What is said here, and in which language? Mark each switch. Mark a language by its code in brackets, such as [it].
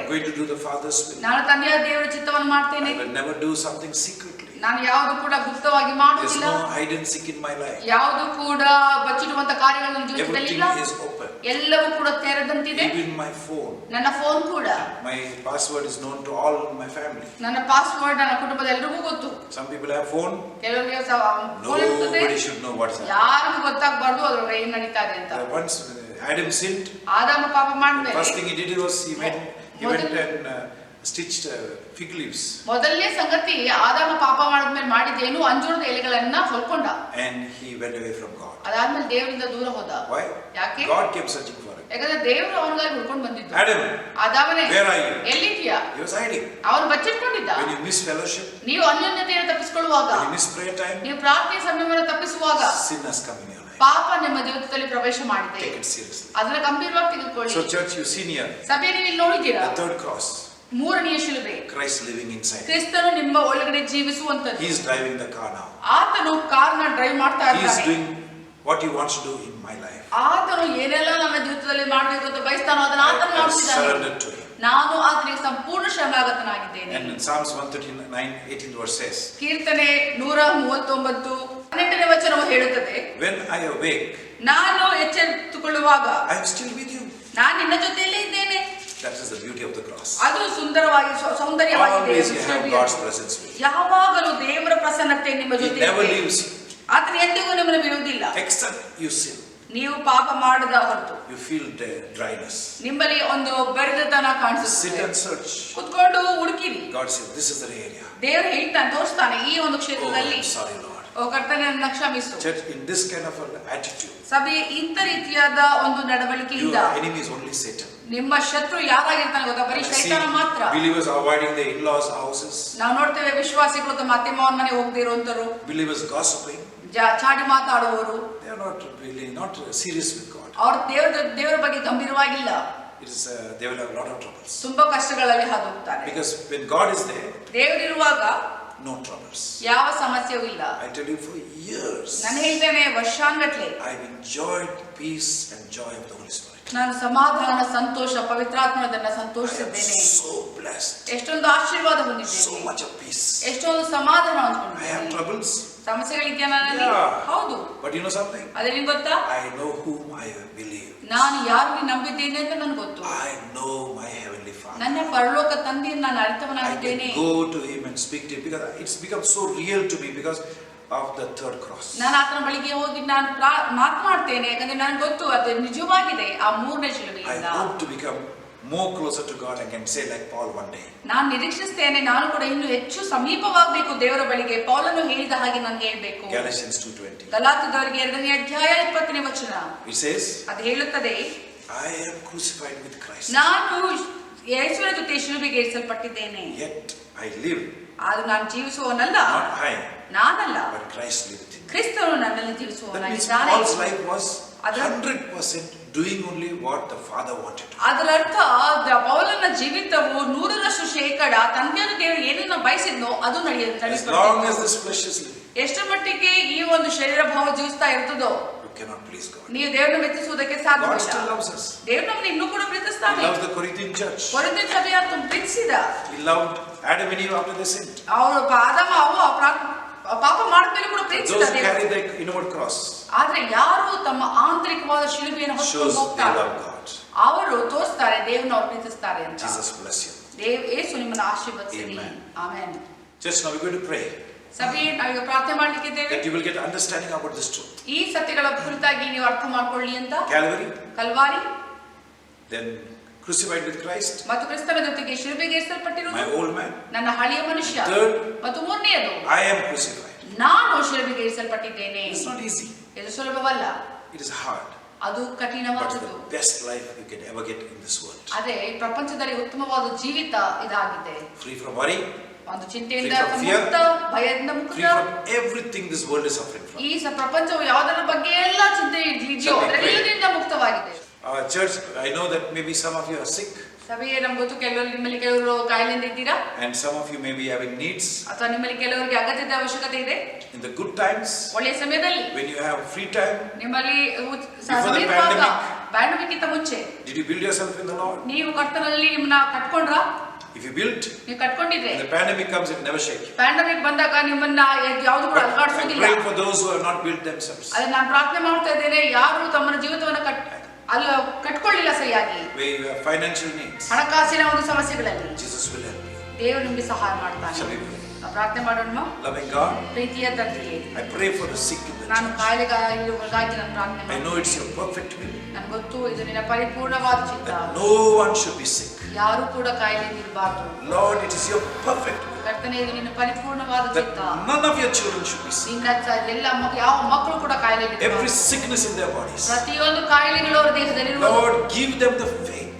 [en] I'm going to do the Father's will. [kn] ನಾನು ತಂದೆಯ ದೇವರ ಚಿತ್ತವನ್ನು ಮಾಡ್ತೇನೆ. [en] I will never do something secretly. [kn] ನಾನು ಯಾವುದು ಕೂಡ ಗುಪ್ತವಾಗಿ [en] There's [kn] ಮಾಡುವುದಿಲ್ಲ. [en] no hide and seek in my life. [kn] ಯಾವುದು ಕೂಡ ಬಚ್ಚಿಡುವಂತ ಕಾರ್ಯಗಳನ್ನು ಜೀವಿತದಲ್ಲಿ ಇಲ್ಲ. [en] Everything is open. [kn] ಎಲ್ಲವೂ ಕೂಡ ತೆರೆದಂತಿದೆ. [en] Even my phone. [kn] ನನ್ನ ಫೋನ್ ಕೂಡ. [en] My password is known to all my family. [kn] ನನ್ನ ಪಾಸ್ವರ್ಡ್ ನನ್ನ ಕುಟುಂಬದ ಎಲ್ಲರಿಗೂ ಗೊತ್ತು. [en] Some people have phone. [kn] ಕೆಲವರಿಗೆ ಫೋನ್ ಇರ್ತದೆ. [en] Nobody should know what's happening. [kn] ಯಾರಿಗೂ ಗೊತ್ತಾಗಬಾರದು ಅದರೊಳಗೆ ಏನು ನಡೀತಾ ಇದೆ ಅಂತ. [en] Once Adam sinned, [kn] ಆದಾಮ ಪಾಪ [en] the [kn] ಮಾಡಿದ್ಮೇಲೆ [en] first thing he did was he went and stitched fig leaves. [kn] ಮೊದಲನೇ ಸಂಗತಿ ಆದಾಮ ಪಾಪ ಮಾಡಿದ್ಮೇಲೆ ಮಾಡಿದ್ದೇನು, ಅಂಜೂರದ ಎಲೆಗಳನ್ನ ಹೊಲ್ಕೊಂಡ. [en] And he went away from God. [kn] ಅದಾದ್ಮೇಲೆ ದೇವರಿಂದ ದೂರ ಹೋದ. [en] Why? [kn] ಯಾಕೆ? [en] God kept searching for him. [kn] ಯಾಕಂದ್ರೆ ದೇವರು ಅವನಿಗಾಗಿ ಹುಡ್ಕೊಂಡು ಬಂದಿದ್ದು. [en] Adam, [kn] ಆದಾಮನೇ, [en] where are you? [kn] ಎಲ್ಲಿದ್ಯಾ? [en] He was hiding. [kn] ಅವನು ಬಚ್ಚಿಟ್ಕೊಂಡಿದ್ದ. [en] When you miss fellowship, [kn] ನೀವು ಅನ್ಯೋನ್ಯತೆಯನ್ನು ತಪ್ಪಿಸಿಕೊಳ್ಳುವಾಗ, [en] when you miss prayer time, [kn] ನೀವು ಪ್ರಾರ್ಥನೆ ಸಮಯವನ್ನು ತಪ್ಪಿಸುವಾಗ [en] sin has come in your life. [kn] ಪಾಪ ನಿಮ್ಮ ಜೀವಿತದಲ್ಲಿ ಪ್ರವೇಶ ಮಾಡಿದೆ. [en] Take it seriously. [kn] ಅದನ್ನ ಗಂಭೀರವಾಗಿ ತೆಗೆದುಕೊಳ್ಳಿ. [en] So church, you see here, [kn] ಸಭೆ ನೀವು ಇಲ್ಲಿ ನೋಡಿದ್ದೀರಾ? [en] the third cross, [kn] ಮೂರನೆಯ ಶಿಲುಬೆ, [en] Christ living inside. [kn] ಕ್ರಿಸ್ತನು ನಿಮ್ಮ ಒಳಗಡೆ ಜೀವಿಸುವಂತದ್ದು. [en] He is driving the car now. [kn] ಆತನು ಕಾರ್ನ ಡ್ರೈವ್ ಮಾಡ್ತಾ [en] He is [kn] ಇದ್ದಾನೆ. [en] doing what he wants to do in my life. [kn] ಆತನು ಏನೆಲ್ಲ ನನ್ನ ಜೀವಿತದಲ್ಲಿ ಮಾಡಬೇಕು ಅಂತ ಬಯಸ್ತಾನೋ ಅದನ್ನ ಆತನು [en] I have [kn] ಮಾಡ್ತಿದ್ದಾನೆ. [en] surrendered to him. [kn] ನಾನು ಆತನಿಗೆ ಸಂಪೂರ್ಣ ಶರಣಾಗತನಾಗಿದ್ದೇನೆ. [en] And in Psalms 139, 18th verse says, [kn] ಕೀರ್ತನೆ 139 18ನೇ ವಚನವು ಹೇಳುತ್ತದೆ, [en] when I awake, [kn] ನಾನು ಎಚ್ಚೆತ್ತುಕೊಳ್ಳುವಾಗ [en] I am still with you. [kn] ನಾನು ನಿನ್ನ ಜೊತೆಯಲ್ಲೇ ಇದ್ದೇನೆ. [en] That is the beauty of the cross. [kn] ಅದು ಸುಂದರವಾಗಿ ಸೌಂದರ್ಯವಾಗಿದೆ. [en] Always you have God's presence with you. [kn] ಯಾವಾಗಲೂ ದೇವರ ಪ್ರಸನ್ನತೆ ನಿಮ್ಮ [en] He [kn] ಜೊತೆ [en] never [kn] ಇದೆ. [en] leaves you. [kn] ಆತನು ಎಂದಿಗೂ ನಿಮ್ಮನ್ನು ಬಿಡುವುದಿಲ್ಲ. [en] Except you sin. [kn] ನೀವು ಪಾಪ ಮಾಡದ ಹೊರತು [en] You feel dryness. [kn] ನಿಮ್ಮಲ್ಲಿ ಒಂದು ಬೆರೆದತನ [en] Sit [kn] ಕಾಣಿಸುತ್ತದೆ. [en] and search. [kn] ಕುತ್ಕೊಂಡು ಹುಡುಕಿರಿ. [en] God said, this is the area. [kn] ದೇವರು ಹೇಳ್ತಾನೆ, ತೋರಿಸ್ತಾನೆ ಈ ಒಂದು [en] Oh, [kn] ಕ್ಷೇತ್ರದಲ್ಲಿ. [en] I'm sorry, Lord. [kn] ಓ ಕರ್ತನೇ, ನನ್ನ ಕ್ಷಮಿಸು. [en] Church, in this kind of an attitude, [kn] ಸಭೆ ಇಂಥ ರೀತಿಯಾದ ಒಂದು ನಡವಳಿಕೆಯಿಂದ [en] your enemy is only Satan. [kn] ನಿಮ್ಮ ಶತ್ರು ಯಾರಾಗಿರ್ತಾನೆ ಗೊತ್ತಾ? ಬರೀ [en] I see [kn] ಶೈತಾನ ಮಾತ್ರ. [en] believers avoiding the in-laws' houses. [kn] ನಾವು ನೋಡ್ತೇವೆ ವಿಶ್ವಾಸಿಗಳು ತಮ್ಮ ಅತ್ತೆ ಮಾವನ ಮನೆ ಹೋಗದೆ ಇರುವಂತರು, [en] Believers gossiping. [kn] ಚಾಡಿ ಮಾತಾಡುವವರು. [en] They are not really not serious with God. [kn] ಅವ್ರು ದೇವರ ಬಗ್ಗೆ ಗಂಭೀರವಾಗಿಲ್ಲ. [en] It is they will have a lot of troubles. [kn] ತುಂಬಾ ಕಷ್ಟಗಳಲ್ಲಿ ಹಾದು ಹೋಗ್ತಾರೆ. [en] Because when God is there, [kn] ದೇವರಿರುವಾಗ [en] no troubles. [kn] ಯಾವ ಸಮಸ್ಯೆಯೂ ಇಲ್ಲ. [en] I tell you, for years, [kn] ನಾನು ಹೇಳ್ತೇನೆ, ವರ್ಷಾನ್ಗಟ್ಲೆ [en] I've enjoyed peace and joy of the Holy Spirit. [kn] ನಾನು ಸಮಾಧಾನ, ಸಂತೋಷ, ಪವಿತ್ರಾತ್ಮನದನ್ನ [en] I am [kn] ಸಂತೋಷಿಸಿದ್ದೇನೆ. [en] so blessed. [kn] ಎಷ್ಟೊಂದು ಆಶೀರ್ವಾದ [en] So [kn] ಹೊಂದಿದ್ದೇನೆ. [en] much of peace. [kn] ಎಷ್ಟೊಂದು ಸಮಾಧಾನ [en] I have [kn] ಹೊಂದ್ಕೊಂಡಿದ್ದೇನೆ. [en] troubles. [kn] ಸಮಸ್ಯೆಗಳಿದೆಯಾ ನನ್ನಲ್ಲಿ? [en] Yeah. [kn] ಹೌದು. [en] But you know something? [kn] ಅದೇ ನಿಮ್ಗೆ ಗೊತ್ತಾ? [en] I know whom I believe. [kn] ನಾನು ಯಾರಿಗೆ ನಂಬಿದ್ದೇನೆ ಅಂತ ನನ್ಗೆ ಗೊತ್ತು. [en] I know my heavenly Father. [kn] ನನ್ನ ಪರಲೋಕ ತಂದೆಯನ್ನು ನಾನು [en] I [kn] ಅರಿತವನಾಗಿದ್ದೇನೆ. [en] can go to him and speak to him because it's become so real to me because of the third cross. [kn] ನಾನು ಆತನ ಬಳಿಗೆ ಹೋಗಿ ನಾನು ಮಾತನಾಡ್ತೇನೆ, ಯಾಕಂದ್ರೆ ನನಗೆ ಗೊತ್ತು ಅದು ನಿಜವಾಗಿದೆ. ಆ ಮೂರನೇ [en] I [kn] ಶಿಲುಬೆಯಿಂದ [en] hope to become more closer to God and can say like Paul one day. [kn] ನಾನು ನಿರೀಕ್ಷಿಸ್ತೇನೆ, ನಾನು ಕೂಡ ಇನ್ನು ಹೆಚ್ಚು ಸಮೀಪವಾಗಬೇಕು ದೇವರ ಬಳಿಗೆ. ಪೌಲನು ಹೇಳಿದ ಹಾಗೆ ನಾನು ಹೇಳ್ಬೇಕು. [en] Galatians 2:20. [kn] ಗಲಾತ್ಯದವರಿಗೆ 2ನೇ ಅಧ್ಯಾಯ 20ನೇ ವಚನ. [en] It says, [kn] ಅದು ಹೇಳುತ್ತದೆ, [en] I am crucified with Christ. [kn] ನಾನು ಯೇಸುವಿನ ಜೊತೆ ಶಿಲುಬೆಗೆ ಏರಿಸಲ್ಪಟ್ಟಿದ್ದೇನೆ. [en] Yet I live, [kn] ಅದು ನಾನು ಜೀವಿಸುವವನಲ್ಲ, [en] not I, [kn] ನಾನಲ್ಲ, [en] but Christ liveth in me. [kn] ಕ್ರಿಸ್ತನು ನನ್ನಲ್ಲಿ [en] That means [kn] ಜೀವಿಸುವವನಾಗಿದ್ದಾನೆ. [en] Paul's life was 100% doing only what the Father wanted. [kn] ಅದರ ಅರ್ಥ ಪೌಲನ ಜೀವಿತವು 100% ತಂದೆಯನ್ನು ದೇವರು ಏನನ್ನ ಬಯಸಿದ್ನೋ ಅದು [en] As long as this flesh is living, [kn] ಎಷ್ಟು ಮಟ್ಟಿಗೆ ಈ ಒಂದು ಶರೀರ ಭಾವ ಜೀವಿಸ್ತಾ ಇರ್ತದೋ [en] you cannot please God. [kn] ನೀವು ದೇವರನ್ನು ಮೆಚ್ಚಿಸುವುದಕ್ಕೆ [en] God [kn] ಸಾಧ್ಯವಿಲ್ಲ. [en] still loves us. [kn] ದೇವರು ನಮ್ಮನ್ನು ಇನ್ನೂ ಕೂಡ [en] He [kn] ಪ್ರೀತಿಸ್ತಾನೆ. [en] loves the Corinthian church. [kn] ಕೊರಿಂಥ ಸಭೆಯನ್ನು ಪ್ರೀತಿಸಿದ. [en] He loved Adam and Eve after they sinned. [kn] ಅವರು ಆದಾಮ ಅವ್ವ ಪಾಪ ಮಾಡಿದ್ಮೇಲೆ ಕೂಡ ಪ್ರೀತಿಸಿದ [en] Those who [kn] ದೇವರು. [en] carry the inward cross [kn] ಆದ್ರೆ ಯಾರು ತಮ್ಮ ಆಂತರಿಕವಾದ ಶಿಲುಬೆಯನ್ನು ಹೊತ್ತು [en] shows they [kn] ಹೋಗ್ತಾರೆ, [en] love God. [kn] ಅವರು ತೋರಿಸ್ತಾರೆ ದೇವರನ್ನು ಅವ್ರು ಪ್ರೀತಿಸ್ತಾರೆ ಅಂತ. [en] Jesus bless you. [kn] ಯೇಸು ನಿಮ್ಮನ್ನು ಆಶೀರ್ವದಿಸಲಿ. [en] Amen. [kn] Amen. [en] Just now we're going to pray [kn] ಸಭೆಯೇ ನಾವೀಗ ಪ್ರಾರ್ಥನೆ ಮಾಡ್ಲಿಕ್ಕಿದ್ದೇವೆ. [en] that you will get understanding about this truth. [kn] ಈ ಸತ್ಯಗಳ ಕುರಿತಾಗಿ ನೀವು ಅರ್ಥ ಮಾಡ್ಕೊಳ್ಳಿ ಅಂತ. [en] Calvary, [kn] Calvary, [en] then crucified with Christ, [kn] ಮತ್ತು ಕ್ರಿಸ್ತನ ಜೊತೆಗೆ ಶಿಲುಬೆಗೇರಿಸಲ್ಪಟ್ಟಿರುವುದು [en] my old man. [kn] ನನ್ನ ಹಳೆಯ ಮನುಷ್ಯ. [en] Third, [kn] ಮತ್ತು ಮೂರನೆಯದು, [en] I am crucified. [kn] ನಾನು ಶಿಲುಬೆಗೇರಿಸಲ್ಪಟ್ಟಿದ್ದೇನೆ. [en] It's not easy. [kn] ಇದು ಸುಲಭವಲ್ಲ, [en] It is hard. [kn] ಅದು [en] But it's [kn] ಕಠಿಣವಾದದ್ದು. [en] the best life you can ever get in this world. [kn] ಅದೇ ಪ್ರಪಂಚದಲ್ಲಿ ಉತ್ತಮವಾದ ಜೀವಿತ ಇದಾಗಿದೆ. [en] Free from worry, [kn] ಒಂದು ಚಿಂತೆಯಿಂದ [en] Free from fear. [kn] ಮುಕ್ತ, ಭಯದಿಂದ [en] free [kn] ಮುಕ್ತ. [en] from everything this world is suffering from. [kn] ಈ ಪ್ರಪಂಚವು ಯಾವುದರ ಬಗ್ಗೆ ಎಲ್ಲ ಚಿಂತೆ ಇದೆಯೋ ಅದರೆಲ್ಲದಿಂದ ಮುಕ್ತವಾಗಿದೆ. [en] Church, I know that maybe some of you are sick, [kn] ಸಭೆಯೇ ನಮ್ಗೆ ಗೊತ್ತು, ನಿಮ್ಮಲ್ಲಿ ಕೆಲವರು ಕಾಯಿಲೆಯಿಂದ ಇದ್ದೀರಾ, [en] and some of you may be having needs. [kn] ಅಥವಾ ನಿಮ್ಮಲ್ಲಿ ಕೆಲವರಿಗೆ ಅಗತ್ಯದ ಅವಶ್ಯಕತೆ ಇದೆ. [en] In the good times, [kn] ಒಳ್ಳೆಯ ಸಮಯದಲ್ಲಿ, [en] when you have free time, [kn] ನಿಮ್ಮಲ್ಲಿ [en] Before the pandemic. [kn] ಪ್ಯಾಂಡಮಿಕ್ಕಿಂತ ಮುಂಚೆ [en] did you build yourself in the Lord? [kn] ನೀವು ಕರ್ತನಲ್ಲಿ ನಿಮ್ಮನ್ನ ಕಟ್ಕೊಂಡ್ರ? [en] If you built, [kn] ನೀವು ಕಟ್ಕೊಂಡಿದ್ರೆ [en] when the pandemic comes, it never shake you. [kn] Pandemic ಬಂದಾಗ ನಿಮ್ಮನ್ನ ಯಾವುದು ಕೂಡ [en] I'm [kn] ಅಲ್ಗಾಡಿಸೋದಿಲ್ಲ. [en] praying for those who have not built themselves, [kn] ಅದೇ ನಾನು ಪ್ರಾರ್ಥನೆ ಮಾಡ್ತಾ ಇದ್ದೇನೆ, ಯಾರು ತಮ್ಮ ಜೀವಿತವನ್ನ ಕಟ್ಕೊಳ್ಳಿಲ್ಲ ಸರಿಯಾಗಿ, [en] where you have financial needs, [kn] ಹಣಕಾಸಿನ ಒಂದು ಸಮಸ್ಯೆಗಳಲ್ಲಿ [en] Jesus will help you. [kn] ದೇವರು ನಿಮಗೆ ಸಹಾಯ ಮಾಡ್ತಾನೆ. [en] Shall we pray? [kn] ನಾವು ಪ್ರಾರ್ಥನೆ ಮಾಡೋಣ. [en] Loving God, [kn] ಪ್ರೀತಿಯ ತಂದೆಯೇ, [en] I pray for the sick in the [kn] ನಾನು [en] church. [kn] ಕಾಯಿಲೆಗಾಗಿ ನಾನು ಪ್ರಾರ್ಥನೆ [en] I [kn] ಮಾಡ್ತೀನಿ. [en] know it's your perfect will [kn] ನನಗೆ ಗೊತ್ತು ಇದು ನಿನ್ನ ಪರಿಪೂರ್ಣವಾದ ಚಿತ್ತ. [en] that no one should be sick. [kn] ಯಾರು ಕೂಡ ಕಾಯಿಲೆಯಿಂದ ಇರಬಾರ್ದು. [en] Lord, it is your perfect will [kn] ಕರ್ತನೆ, ಇದು ನಿನ್ನ ಪರಿಪೂರ್ಣವಾದ [en] that [kn] ಚಿತ್ತ. [en] none of your children should be sick. [kn] ನಿನ್ನ ಎಲ್ಲ ಯಾವ ಮಕ್ಕಳು ಕೂಡ ಕಾಯಿಲೆಯಿಂದ [en] Every [kn] ಇರಬಾರ್ದು. [en] sickness in their bodies. [kn] ಪ್ರತಿಯೊಂದು ಕಾಯಿಲೆಗಳು ಅವರ ದೇಹದಲ್ಲಿ [en] Lord, give them the faith